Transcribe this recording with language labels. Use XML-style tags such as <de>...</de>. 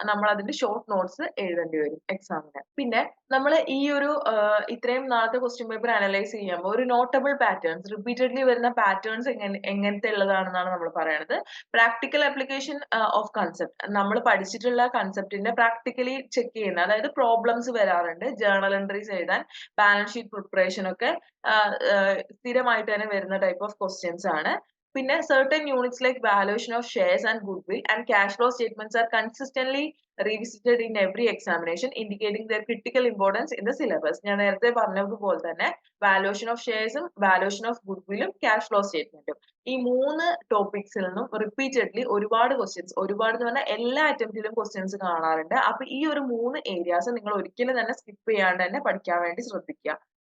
<ml>നമ്മൾ അതിന്റെ short notes എഴുതേണ്ടി വരും എക്സാമിന്. പിന്നെ നമ്മൾ ഈ ഒരു ഇത്രയും നാളത്തെ ക്വസ്റ്റ്യൻ പേപ്പർ അനലൈസ് ചെയ്യുമ്പോൾ ഒരു നോട്ടബിൾ പാറ്റേൺസ്, റിപ്പീറ്റഡ്ലി വരുന്ന പാറ്റേൺസ് എങ്ങനത്തെ ഉള്ളതാണെന്നാണ് നമ്മൾ പറയുന്നത്. പ്രാക്ടിക്കൽ ആപ്ലിക്കേഷൻ ഓഫ് കൺസെപ്റ്റ്, നമ്മൾ പഠിച്ചിട്ടുള്ള കൺസെപ്റ്റിന്റെ പ്രാക്ടിക്കലി ചെക്ക് ചെയ്യുന്ന, അതായത് പ്രോബ്ലംസ് വരാറുണ്ട്, ജേർണൽ എൻട്രീസ് എഴുതാൻ, ബാലൻസ് ഷീറ്റ് പ്രിപ്പറേഷൻ ഒക്കെ സ്ഥിരമായിട്ട് തന്നെ വരുന്ന ടൈപ്പ് ഓഫ് ക്വസ്റ്റ്യൻസ് ആണ്.</ml> <en>പിന്നെ certain units like valuation of shares and goodwill and cash flow statements are consistently revisited in every examination, indicating their critical importance in the syllabus.</en> <ml>ഞാൻ നേരത്തെ പറഞ്ഞതുപോലെ തന്നെ valuation of ഷെയർസും valuation of ഗുഡ്വില്ലും cash flow സ്റ്റേറ്റ്മെന്റും, ഈ 3 ടോപ്പിക്സിൽ നിന്നും repeatedly ഒരുപാട് questions, ഒരുപാട് എന്ന് പറഞ്ഞാൽ എല്ലാ അറ്റംപ്റ്റിലും ക്വസ്റ്റ്യൻസ് കാണാറുണ്ട്. അപ്പൊ ഈ ഒരു 3 ഏരിയാസ് നിങ്ങൾ ഒരിക്കലും തന്നെ സ്കിപ്പ് ചെയ്യാണ്ട് തന്നെ പഠിക്കാൻ വേണ്ടി ശ്രദ്ധിക്കുക.</ml>